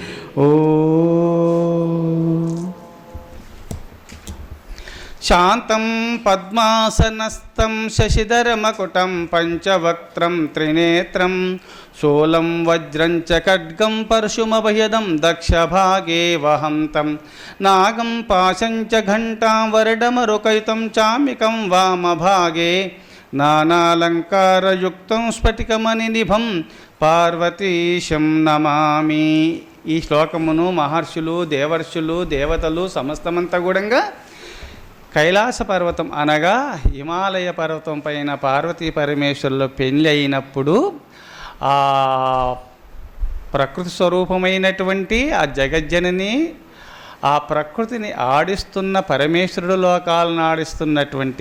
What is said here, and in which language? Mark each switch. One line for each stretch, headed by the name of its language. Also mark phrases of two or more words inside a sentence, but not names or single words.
Sanskrit: ओम शांतं पद्मासनस्थं शशिधरमकुटं पंचवक्त्रं त्रिनेत्रं शूलं वज्रं च खड्गं परशुमभयदं दक्षभागे वहन्तं नागं पाशं च घण्टां वरडमरुकैतं चामिकं वामभागे नानालङ्कारयुक्तं स्फटिकमणिनिभं పార్వతీశం నమామి।
Telugu: ఈ శ్లోకమును మహర్షులు దేవర్షులు దేవతలు సమస్తమంతా కూడా కైలాస పర్వతం అనగా హిమాలయ పర్వతం పైన పార్వతీ పరమేశ్వరుల పెళ్ళి అయినప్పుడు ఆ ప్రకృతి స్వరూపమైనటువంటి ఆ జగజ్జనని ఆ ప్రకృతిని ఆడిస్తున్న పరమేశ్వరుడు లోకాలను ఆడిస్తున్నటువంటి